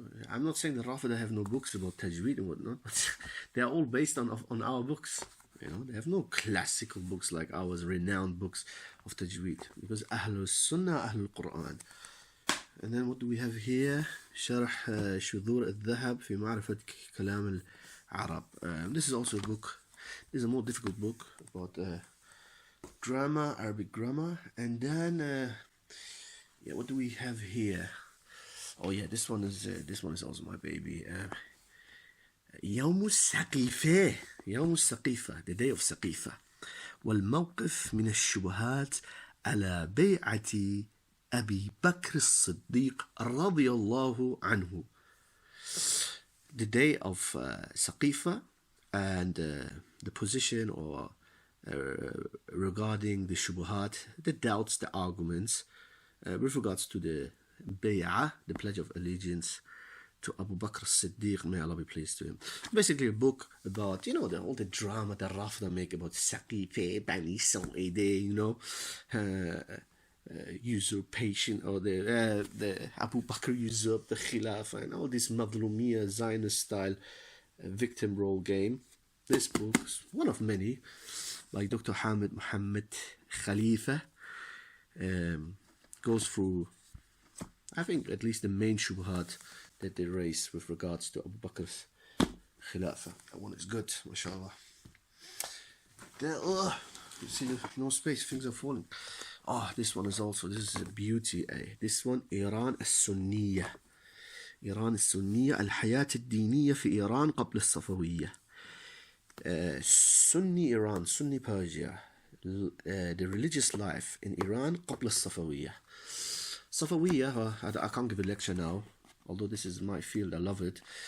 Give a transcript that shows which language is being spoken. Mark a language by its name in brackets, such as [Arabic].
[English] I'm not saying the Rafida have no books about tajweed and whatnot, but they are all based on our books. They have no classical books like ours, renowned books of tajweed, because Ahl Sunnah, Ahl Quran. And then what do we have here? [Arabic] شرح شذور الذهب في معرفة كلام العرب. [English] This is also a book. This is a more difficult book about grammar, Arabic grammar. And then, what do we have here? Oh yeah, this one is also my baby. [Arabic] يوم السقيفة. يوم السقيفة, [English] the day of [Arabic] سقيفة. والموقف من الشبهات على بيعة أبي بكر الصديق رضي الله عنه. [English] The day of Saqifa, and the position or regarding the shubuhat, the doubts, the arguments with regards to the bay'ah, the pledge of allegiance to Abu Bakr as-Siddiq, may Allah be pleased to him. Basically a book about, all the drama that Rafida make about Saqifa, Bani Sa'id, usurpation, or the Abu Bakr usurped the Khilafah, and all this Madlumiyya Zionist style victim role game. This book is one of many, like Dr. Hamid Muhammad Khalifa, goes through, I think, at least the main shubhat that they raise with regards to Abu Bakr's Khilafah. That one is good, mashallah. There, you see, no space, things are falling. This one is this is a beauty. This one, [Arabic] إيران السنية. إيران السنية الحياة الدينية في إيران قبل الصفوية. [English] Sunni Iran, Sunni Persia, the religious life in Iran [Arabic] قبل الصفوية. [English] Safawiya, I can't give a lecture now, although this is my field, I love it.